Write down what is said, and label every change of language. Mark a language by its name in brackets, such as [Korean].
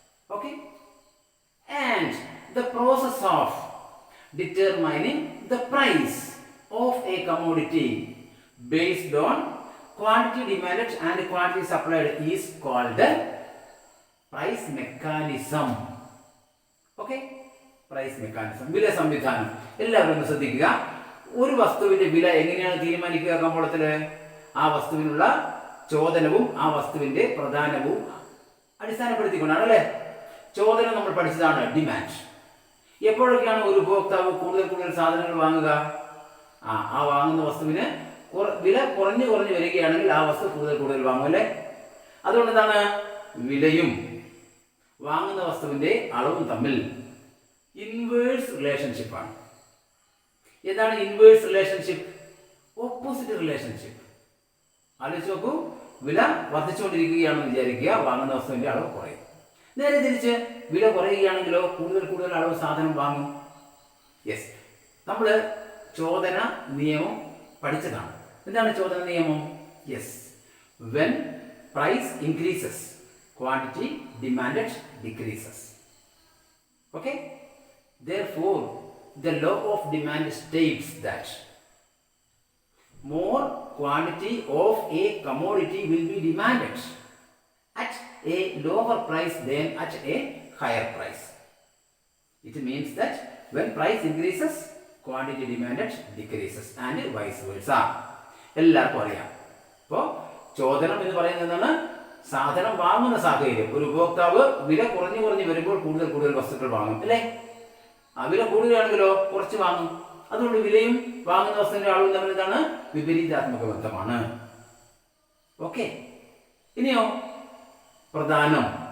[English] Okay, and the process of determining the price of a commodity based on quantity demanded and quantity supplied is called price mechanism. Okay, price mechanism, [Malayalam] വില സംവിധാനം. എല്ലാവരും ശ്രദ്ധിക്കുക. ഒരു വസ്തുവിന്റെ വില എങ്ങനെയാണ് തീരുമാനിക്കുക കമ്പോളത്തിൽ? ആ വസ്തുവിനുള്ള ചോദനവും ആ വസ്തുവിന്റെ പ്രധാനവും അടിസ്ഥാനപ്പെടുത്തിക്കൊണ്ടാണ് അല്ലേ? ചോദനം നമ്മൾ പഠിച്ചതാണ് ഡിമാൻഡ്. എപ്പോഴൊക്കെയാണ് ഒരു ഉപഭോക്താവ് കൂടുതൽ സാധനങ്ങൾ വാങ്ങുക? ആ വാങ്ങുന്ന വസ്തുവിന് വില കുറഞ്ഞു വരികയാണെങ്കിൽ ആ വസ്തു കൂടുതൽ വാങ്ങും അല്ലേ? അതുകൊണ്ട് എന്താണ്? വിലയും വാങ്ങുന്ന വസ്തുവിന്റെ അളവും തമ്മിൽ ഇൻവേഴ്സ് റിലേഷൻഷിപ്പാണ്. എന്താണ് ഇൻവേഴ്സ് റിലേഷൻഷിപ്പ്? Opposite relationship. ആലോചിച്ച് നോക്കൂ. വില വർദ്ധിച്ചുകൊണ്ടിരിക്കുകയാണെന്ന് വിചാരിക്കുക, വാങ്ങുന്ന വസ്തുവിന്റെ അളവ് കുറയും. നേരെ തിരിച്ച് വില കുറയുകയാണെങ്കിലോ കൂടുതൽ അളവ് സാധനം വാങ്ങും. യെസ്, നമ്മൾ ചോദന നിയമം പഠിച്ചതാണ്. എന്താണ് ചോദന നിയമം? [English] Yes, when price increases quantity demanded decreases. Okay, therefore the law of demand states that more quantity of a commodity will be demanded at a lower price than at a higher price. It means that when price increases quantity demanded decreases and vice versa. [Malayalam] എല്ലാവർക്കും അറിയാം. അപ്പോൾ ചോദനം എന്ന് പറയുന്നത് എന്താണ്? സാധനം വാങ്ങുന്ന സാഹചര്യം. ഒരു ഉപഭോക്താവ് വില കുറഞ്ഞു വരുമ്പോൾ കൂടുതൽ വസ്തുക്കൾ വാങ്ങും അല്ലേ? വില കൂടുതലാണെങ്കിലോ കുറച്ച് വാങ്ങും. അതുകൊണ്ട് വിലയും വാങ്ങുന്ന വസ്തുവിന്റെ അളവും തമ്മിൽ എന്താണ്? വിപരീതാത്മക ബന്ധമാണ്. ഓക്കെ, ഇനിയോ പ്രധാനം.